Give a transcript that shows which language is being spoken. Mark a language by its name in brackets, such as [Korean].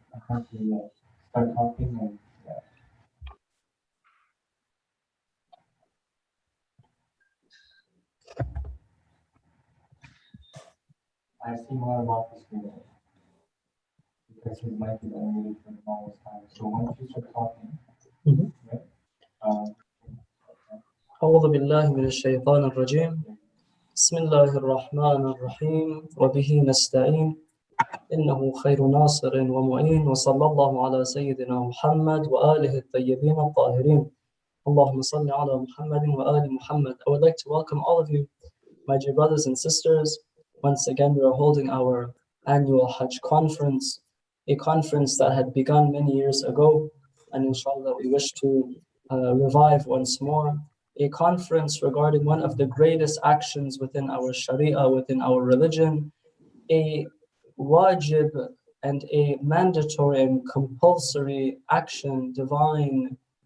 [English] I have to start talking and I see more about this video because his mic is unmuted for the longest time. So once you start talking, right? [Arabic] أعوذ بالله من الشيطان الرجيم. بسم الله الرحمن الرحيم وبه نستعين إنه خير ناصر ومعين وصلى الله على سيدنا محمد وآله الطيبين الطاهرين اللهم صل على محمد وآل محمد. [English] I would like to welcome all of you, my dear brothers and sisters. Once again, we are holding our annual Hajj conference, a conference that had begun many years ago, and inshallah we wish to revive once more, a conference regarding one of the greatest actions within our Sharia, within our religion, a wajib and a mandatory and compulsory action, divine